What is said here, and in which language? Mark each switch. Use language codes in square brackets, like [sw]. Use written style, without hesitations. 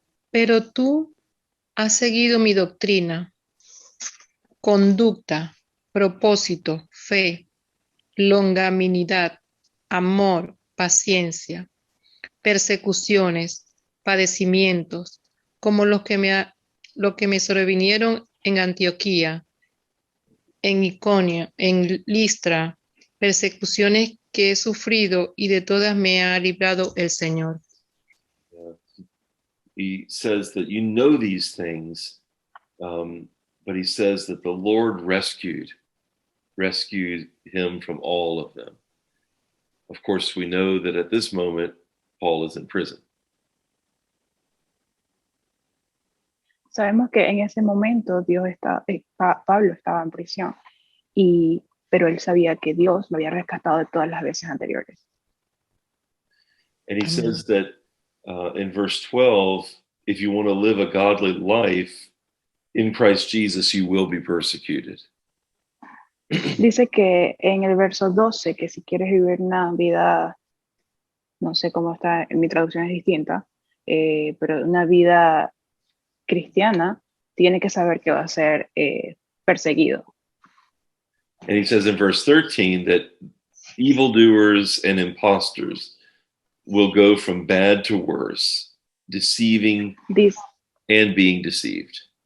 [es] Pero tú has seguido mi doctrina, conducta, propósito, fe, longanimidad, amor, paciencia, persecuciones, padecimientos, como lo que me sobrevinieron en Antioquía, en Iconio, en Listra, persecuciones que he sufrido y de todas me ha librado el Señor. [en] He says that you know these things, but he says that the Lord rescued him from all of them. Of course, we know that at this moment, Paul is in prison. [es] Sabemos que en ese momento Pablo estaba en prisión, pero él sabía que Dios lo había rescatado de todas las veces anteriores. [en] And he Amen. says that in verse 12, if you want to live a godly life in Christ Jesus, you will be persecuted. [es] Dice que en el verso 12, que si quieres vivir una vida, no sé cómo está, en mi traducción es distinta, pero una vida cristiana, tiene que saber que va a ser perseguido. [en] And he says in verse 13 that evildoers and impostors will go from bad to worse, deceiving and being deceived.